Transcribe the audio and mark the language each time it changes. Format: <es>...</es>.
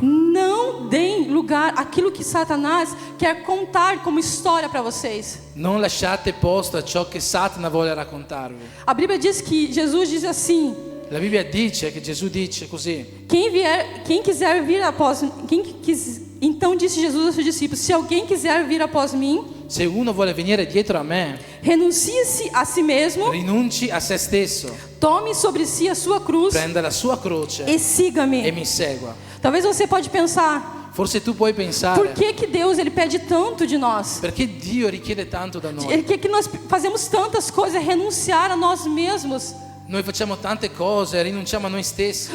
<pt>Não deem lugar àquilo que Satanás quer contar como história para vocês.</pt> <it>Non lasciate posto a ciò che Satana vuole raccontarvi.</it> <pt>A Bíblia diz que Jesus diz assim:</pt> <it>La Bibbia dice che Gesù dice così:</it> <pt>quem quiser vir após então disse Jesus aos seus discípulos: se alguém quiser vir após mim,</pt> <it>se uno vuole venire dietro a me,</it> <pt>renuncie-se a si mesmo,</pt> <it>rinunci a se stesso,</it> <pt>tome sobre si a sua cruz</pt> <it>prenda la sua croce</it> <pt>e siga-me.</pt> <it>e mi segua.</it> <pt>Talvez você pode pensar:</pt> <it>Forse tu puoi pensare,</it> <pt>por que Deus ele pede tanto de nós?</pt> <it>perché Dio richiede tanto da noi?</it> <pt>Ele quer que nós fazemos tantas coisas, renunciar a nós mesmos.</pt> <it>Noi facciamo tante cose, rinunciamo a noi stessi,</it>